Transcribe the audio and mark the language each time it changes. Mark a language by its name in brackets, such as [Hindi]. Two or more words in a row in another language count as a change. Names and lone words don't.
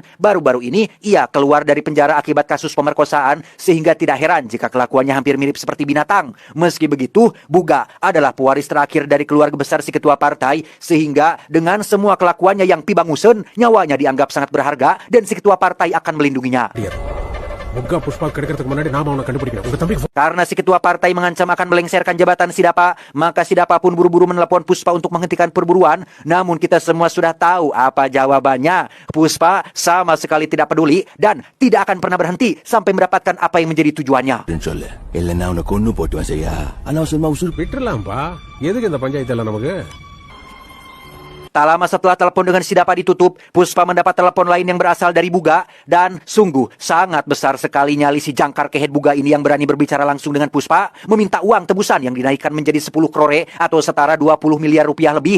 [Indonesian] Baru-baru ini ia keluar dari penjara akibat kasus pemerkosaan, sehingga tidak heran jika kelakuannya hampir mirip seperti binatang. Meski begitu, Buga adalah pewaris terakhir dari keluarga besar si ketua partai, sehingga dengan semua kelakuannya yang pibangusen, nyawanya dianggap sangat berharga dan si ketua partai akan melindunginya. [Tamil] Moga Puspa கிடைக்கிறதுக்கு முன்னாடி நாம அவனை கண்டுபிடிக்கணும். உங்க தம்பிக்கு [Indonesian] Karena si ketua partai mengancam akan melengsarkan jabatan Sidapa, maka Sidapa pun buru-buru menelepon Puspa untuk menghentikan perburuan. Namun kita semua sudah tahu apa jawabannya. Puspa sama sekali tidak peduli dan tidak akan pernah berhenti sampai mendapatkan apa yang menjadi tujuannya. [Tamil] சொல்லு இல்லைன்னா உன்னை கொன்னு போட்டுவேன் செய்யா அனாவசரமா உசுறு விட்டுறலாம்பா. எதுக்கு இந்த பஞ்சாயத்து எல்லாம் நமக்கு? [Indonesian] Tak lama setelah telepon dengan Sidapa ditutup, Puspa mendapat telepon lain yang berasal dari Buga. Dan sungguh sangat besar sekali nyali si [Sundanese] jangkar kehet [Indonesian] Buga ini yang berani berbicara langsung dengan Puspa, meminta uang tebusan yang dinaikkan menjadi 10 crore atau setara 20 miliar rupiah lebih.